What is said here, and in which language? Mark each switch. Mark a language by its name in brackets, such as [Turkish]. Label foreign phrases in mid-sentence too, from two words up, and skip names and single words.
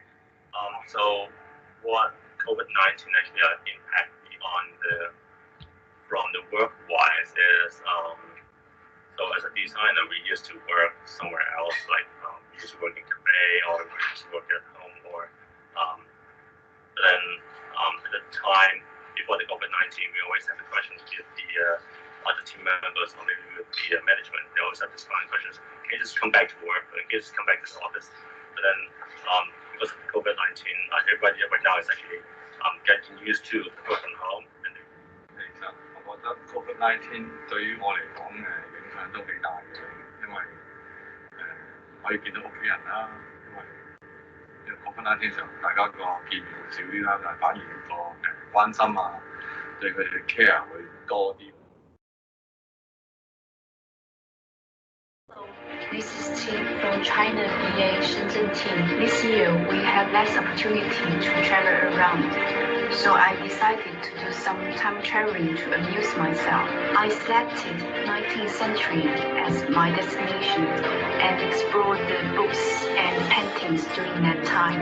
[English] So what COVID-19 actually impacted on from the work wise is so as a designer we used to work somewhere else, like we used to work in cafe or we used to work at home, or then at the time before the COVID-19 we always have the questions with the other team members or maybe with the management. They always have this kind of questions: can you just come back to work, or can you just come back to the office? But then because of COVID-19, everybody right now is actually getting used to work from home. And [Cantonese] 其實我覺得 COVID-19 對於我嚟講影響都幾大嘅，因為可以見到屋企人啦，因為 COVID-19 時候大家個見面會少啲啦，但係反而個關心啊，對佢哋嘅 care 會多啲。 [English] This is Tim from China BA Shenzhen team. This year we had less opportunity to travel around, so I decided to do some time traveling to amuse myself. I selected 19th century as my destination and explored the books and paintings during that time.